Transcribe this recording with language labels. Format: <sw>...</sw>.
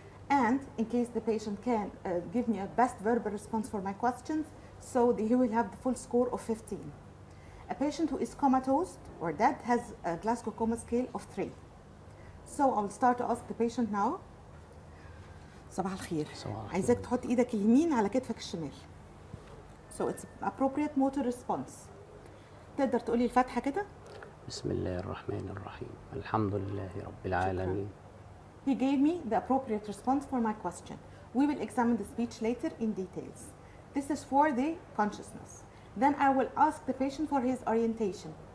<en>And in case the patient can give me a best verbal response for my questions, so he will have the full score of 15. A patient who is comatose or dead has a Glasgow Coma scale of 3. So I will start to ask the patient now.</en> <ar>صباح الخير. عايزاك تحط ايدك اليمين على كتفك الشمال.</ar> <en>So it's appropriate motor response.</en> <ar>تقدر تقولي الفاتحة كده؟ بسم الله الرحمن الرحيم. الحمد لله رب العالمين.</ar> <en>He gave me the appropriate response for my question. We will examine the speech later in details. This is for the consciousness. Then I will ask the patient for his orientation.</en>